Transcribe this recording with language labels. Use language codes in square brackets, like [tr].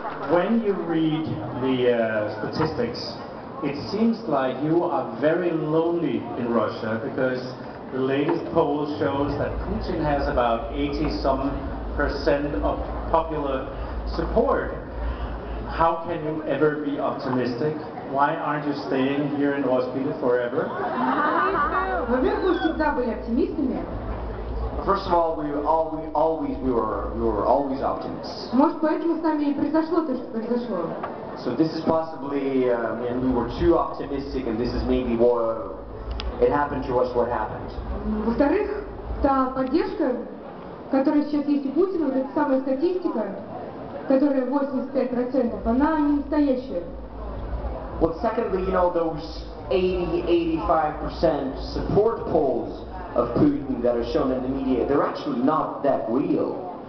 [en] When you read the statistics, it seems like you are very lonely in Russia, because the latest poll shows that Putin has about 80-some% of popular support. How can you ever be optimistic? Why aren't you staying here in Roskilde forever? [ru] Во-первых, мы всегда были оптимистами. [en] First of all, we were always optimists. [ru] Может, поэтому с нами и произошло то, что произошло. [en] So this is possibly, and we were too optimistic, and this is maybe what it happened to us. What happened? [ru] Во-вторых, та поддержка, которая сейчас есть у Путина, вот эта самая статистика, которая 85%, она не настоящая. [en] Well, secondly, you know, those 80-85% support polls of Putin that are shown in the media, they're actually not that real.